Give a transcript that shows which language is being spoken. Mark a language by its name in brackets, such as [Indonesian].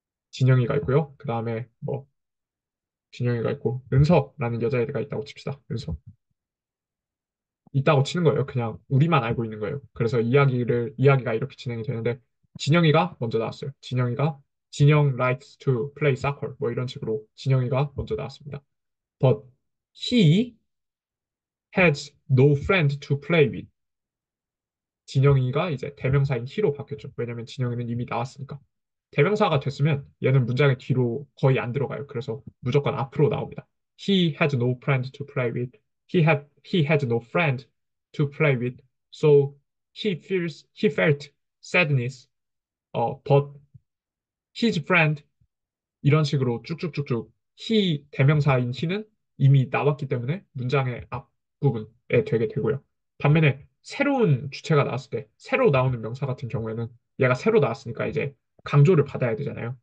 [Korean] 진영이가 있고요. 그 다음에 뭐 진영이가 있고 은서라는 여자애가 있다고 칩시다. 은서 있다고 치는 거예요. 그냥 우리만 알고 있는 거예요. 그래서 이야기가 이렇게 진행이 되는데 진영이가 먼저 나왔어요. 진영 [English] likes to play soccer [Korean] 뭐 이런 식으로 진영이가 먼저 나왔습니다. [English] But he has no friend to play with. [Korean] 진영이가 이제 대명사인 he로 바뀌었죠. 왜냐면 진영이는 이미 나왔으니까. 대명사가 됐으면 얘는 문장의 뒤로 거의 안 들어가요. 그래서 무조건 앞으로 나옵니다. [English] He had no friend to play with. He had no friend to play with. So he felt sadness. But his friend [Korean] 이런 식으로 쭉쭉쭉쭉 대명사인 he는 이미 나왔기 때문에 문장의 앞부분에 되게 되고요. 반면에 새로운 주체가 나왔을 때 새로 나오는 명사 같은 경우에는 얘가 새로 나왔으니까 이제 강조를 받아야 되잖아요.